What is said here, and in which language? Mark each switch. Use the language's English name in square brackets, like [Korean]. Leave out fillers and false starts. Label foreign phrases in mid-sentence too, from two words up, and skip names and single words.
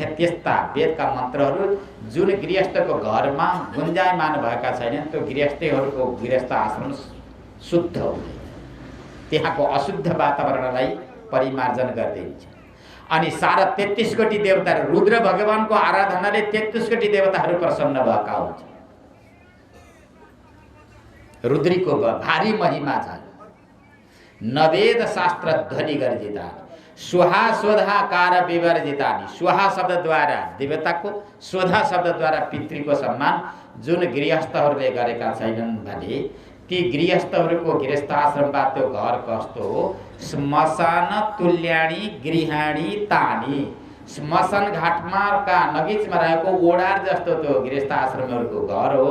[Nepali] त्यस्ता वेदका मन्त्रहरू जुन गृहस्थको घरमा गुन्जायमान भएका छैनन् त्यो गृहस्थ आश्रम शुद्ध हुँदैन, त्यहाँको अशुद्ध वातावरणलाई परिमार्जन गरिदिन्छ। अनि सारा 33 कोटी देवता रुद्र भगवानको आराधनाले 33 कोटी देवताहरू प्रसन्न भएका हुन्छ। रुद्रीको भारी महिमा छ। [Sanskrit] नवेद शास्त्र ध्वनि गर्जिता स्वाहा स्वधाकार विवर्जितानि। [Nepali] स्वाहा शब्दद्वारा देवताको, स्वधा शब्दद्वारा पितृको सम्मान जुन गृहस्थहरूले गरेका छैनन् भने ती गृहस्थहरूको गृहस्थाश्रमबाट त्यो घर कस्तो हो? [Sanskrit] श्मशान तुल्याणी गृहाणी तानी। [Nepali] श्मशान घाटमा का नजिकमा रहेको ओडार जस्तो त्यो गृहस्थाश्रमहरूको घर हो।